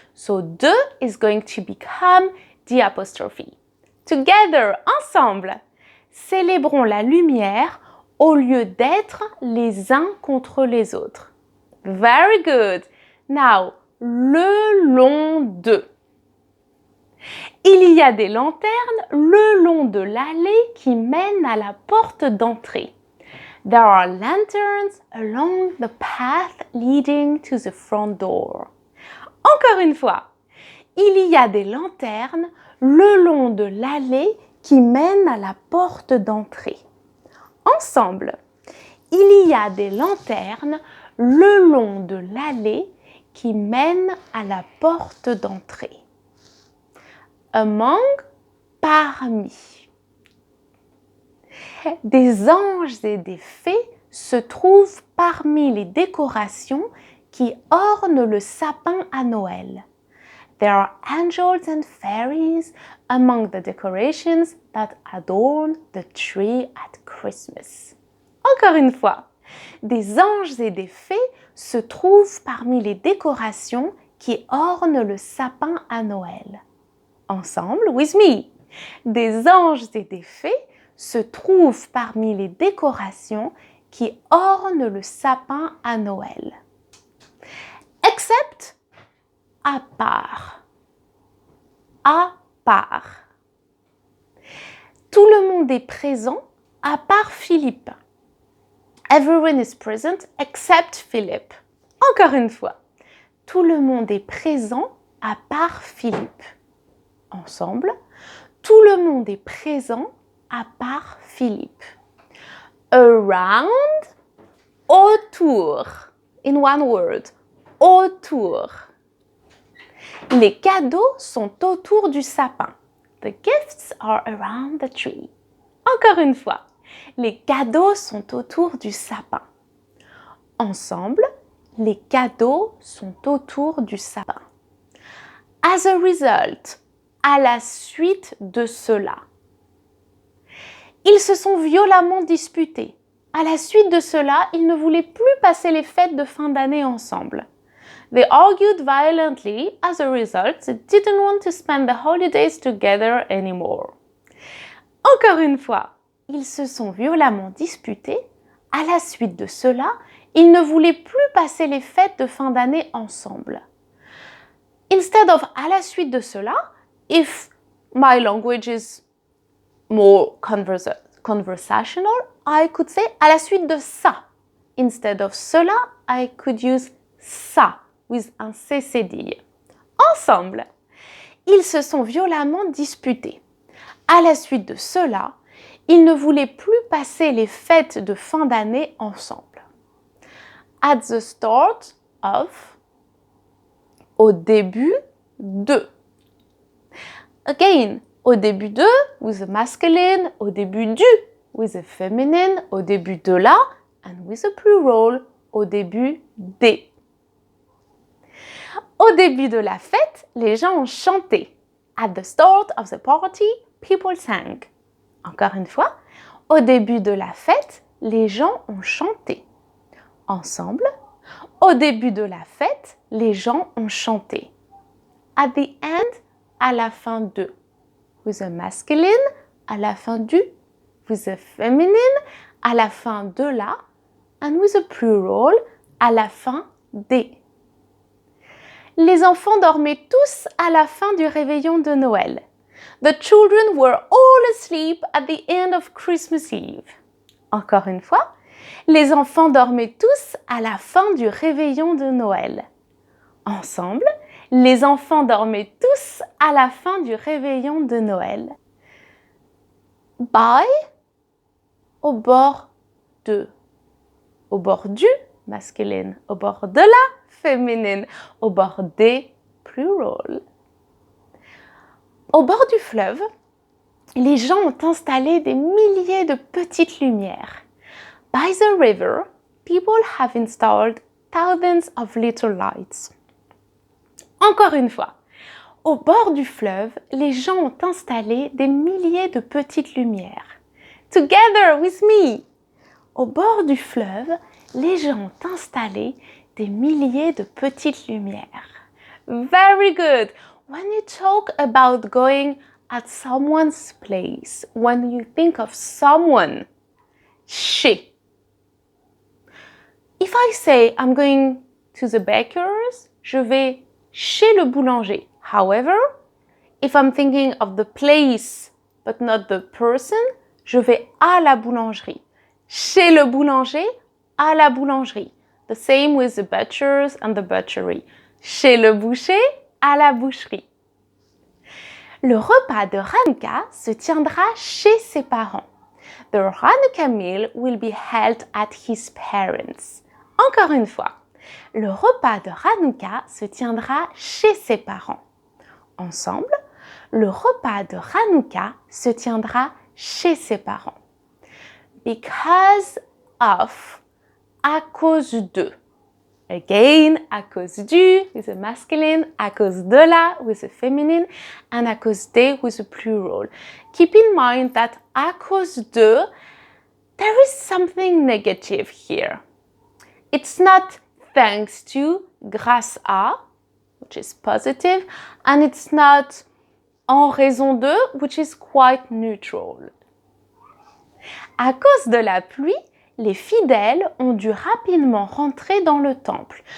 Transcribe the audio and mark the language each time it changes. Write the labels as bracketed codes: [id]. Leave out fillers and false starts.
[en] So de is going to become the apostrophe. Together, [fr] ensemble, célébrons la lumière au lieu d'être les uns contre les autres. [en] Very good. Now, [fr] le long de. Il y a des lanternes le long de l'allée qui mène à la porte d'entrée. [en] There are lanterns along the path leading to the front door. [fr] Encore une fois, il y a des lanternes le long de l'allée qui mène à la porte d'entrée. Ensemble, il y a des lanternes le long de l'allée qui mène à la porte d'entrée. [en] Among, [fr] parmi. Des anges et des fées se trouvent parmi les décorations qui ornent le sapin à Noël. [en] There are angels and fairies among the decorations that adorn the tree at Christmas. [fr] Encore une fois, des anges et des fées se trouvent parmi les décorations qui ornent le sapin à Noël. Ensemble, [en] with me. [fr] Des anges et des fées se trouvent parmi les décorations qui ornent le sapin à Noël. [en] Except, [fr] à part. À part. Tout le monde est présent à part Philippe. [en] Everyone is present except Philip. [fr] Encore une fois. Tout le monde est présent à part Philippe. Ensemble. Tout le monde est présent à part Philippe. [en] Around, [fr] autour. [en] In one word, autour. [fr] Les cadeaux sont autour du sapin. [en] The gifts are around the tree. [fr] Encore une fois, les cadeaux sont autour du sapin. Ensemble, les cadeaux sont autour du sapin. [en] As a result, [fr] à la suite de cela. Ils se sont violemment disputés. À la suite de cela, ils ne voulaient plus passer les fêtes de fin d'année ensemble. [en] They argued violently. As a result, they didn't want to spend the holidays together anymore. [fr] Encore une fois, ils se sont violemment disputés. À la suite de cela, ils ne voulaient plus passer les fêtes de fin d'année ensemble. [en] Instead of [fr] à la suite de cela, [en] if my language is more conversational, I could say [fr] à la suite de ça. [en] Instead of cela, I could use ça with [fr] un C cédille. Ensemble, ils se sont violemment disputés. À la suite de cela, ils ne voulaient plus passer les fêtes de fin d'année ensemble. [en] At the start of, [fr] au début de. [en] Again, [fr] au début de, [en] with a masculine, [fr] au début du, [en] with a feminine, [fr] au début de la, [en] and with a plural, [fr] au début des. Au début de la fête, les gens ont chanté. [en] At the start of the party, people sang. [fr] Encore une fois, au début de la fête, les gens ont chanté. Ensemble, au début de la fête, les gens ont chanté. [en] at the end, [fr] à la fin de. [en] With a masculine, [fr] à la fin du. [en] With a feminine, [fr] à la fin de la. [en] And with a plural, [fr] à la fin des. Les enfants dormaient tous à la fin du réveillon de Noël. [en] The children were all asleep at the end of Christmas Eve. [fr] Encore une fois, les enfants dormaient tous à la fin du réveillon de Noël. Ensemble, les enfants dormaient tous à la fin du réveillon de Noël. [en] By, [fr] au bord de. Au bord du, masculine. Au bord de la, féminine. Au bord des, plural. Au bord du fleuve, les gens ont installé des milliers de petites lumières. [en] By the river, people have installed thousands of little lights. [fr] Encore une fois, au bord du fleuve, les gens ont installé des milliers de petites lumières. [en] Together with me! [fr] Au bord du fleuve, les gens ont installé des milliers de petites lumières. [en] Very good! When you talk about going at someone's place, when you think of someone, chez. If I say I'm going to the baker's, [fr] je vais chez le boulanger. [en] However, if I'm thinking of the place but not the person, [fr] je vais à la boulangerie. Chez le boulanger, à la boulangerie. [en] The same with the butchers and the butchery. [fr] Chez le boucher, à la boucherie. Le repas de Hanouka se tiendra chez ses parents. [en] The Hanukkah meal will be held at his parents. [fr] Encore une fois, le repas de Hanouka se tiendra chez ses parents. Ensemble, le repas de Hanouka se tiendra chez ses parents. [en] Because of, [fr] à cause de. [en] Again, [fr] à cause du, [en] with a masculine, [fr] à cause de la, [en] with a feminine, and [fr] à cause des, [en] with a plural. Keep in mind that [fr] à cause de, [en] there is something negative here. It's not thanks to, [fr] grâce à, [en] which is positive, and it's not [fr] en raison de, [en] which is quite neutral. [fr] À cause de la pluie, les fidèles ont dû rapidement rentrer dans le temple.